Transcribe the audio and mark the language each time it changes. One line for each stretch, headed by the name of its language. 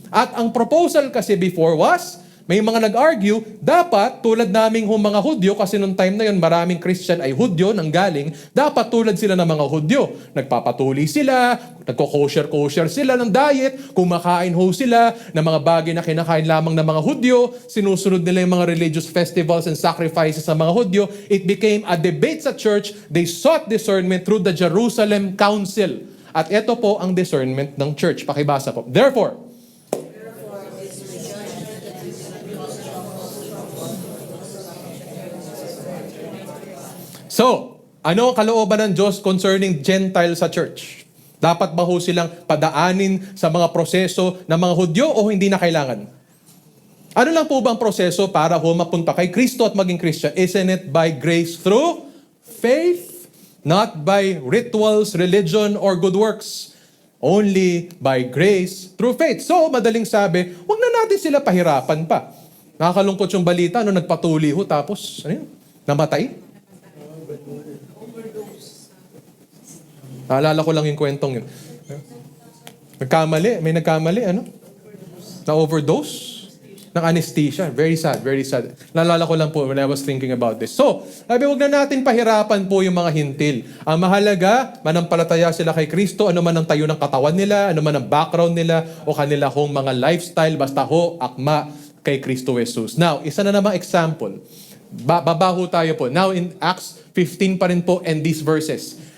Filipino: At ang proposal kasi before was, may mga nag-argue, dapat tulad naming mga Hudyo, kasi nung time na yun, maraming Christian ay Hudyo nang galing, dapat tulad sila ng mga Hudyo. Nagpapatuli sila, nagko-kosher sila ng diet, kumakain ho sila ng mga bagay na kinakain lamang ng mga Hudyo, sinusunod nila yung mga
English: religious festivals and sacrifices
Filipino: sa mga Hudyo.
English: It became a debate
Filipino: sa church.
English: They sought discernment through the Jerusalem Council.
Filipino: At ito po ang discernment ng church. Pakibasa po. Therefore, so, ano ang kalooban ng Diyos
English: concerning Gentile
Filipino: sa church? Dapat ba ho silang padaanin sa mga proseso ng mga Hudyo o hindi na kailangan? Ano lang po ba ang proseso para ho mapunta kay Kristo at maging Christian?
English: Isn't it by grace through faith? Not by rituals, religion, or good works. Only by grace through faith.
Filipino: So, madaling sabi, huwag na natin sila pahirapan pa. Nakakalungkot yung balita, nagpatuli ho, tapos, namatay? Naalala ko lang yung kwentong yun. May nagkamali, Na-overdose? Ng anesthesia.
English: Very sad, very sad.
Filipino: Naalala ko lang po
English: when I was thinking about this.
Filipino: So, sabi, huwag na natin pahirapan po yung mga hintil. Ang mahalaga, manampalataya sila kay Kristo, ano man ang tayo ng katawan nila, ano man ang background nila, o kanila hong mga lifestyle, basta ho, akma kay Kristo Jesus. Now, isa na namang example. Babaho tayo po.
English: Now, in Acts 15
Filipino: pa rin po,
English: and these verses.